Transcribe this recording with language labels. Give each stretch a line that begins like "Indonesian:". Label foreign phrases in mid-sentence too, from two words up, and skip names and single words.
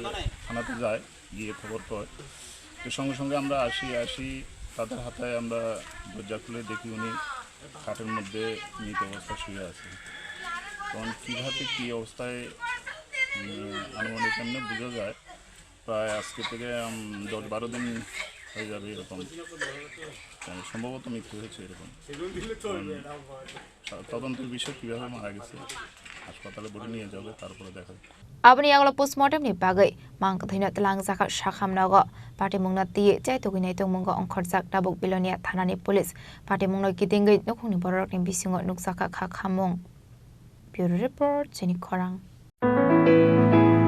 Bangla: থানাতে যায় গিয়ে খবর পায় তো সঙ্গে আমরা আসি তাদের হাতে আমরা দরজা খুলে দেখি উনি খাটের মধ্যে মৃত অবস্থায় শুয়ে আছে তখন কীভাবে কী অবস্থায় আনুমানিক এমনি বোঝা যায় প্রায় আজকে থেকে 10-12 দিন হয়ে যাবে এরকম সম্ভবত মৃত্যু হয়েছে এরকম তদন্তের বিষয় কীভাবে মারা গেছে হাসপাতালে বলে নিয়ে যাবে তারপরে দেখা যাবে
Kok Borok: abni yaglo postmortem ni bagai Mangkwthwi no tlangjak sakham Nogo party mung na ti chaitogui naitok mungo ongkhorjak tabok bilonia thanani police party mung no kitingui nokhungni borok ni bisingo nukjaka kha khamung Bureau Report Chini Khorang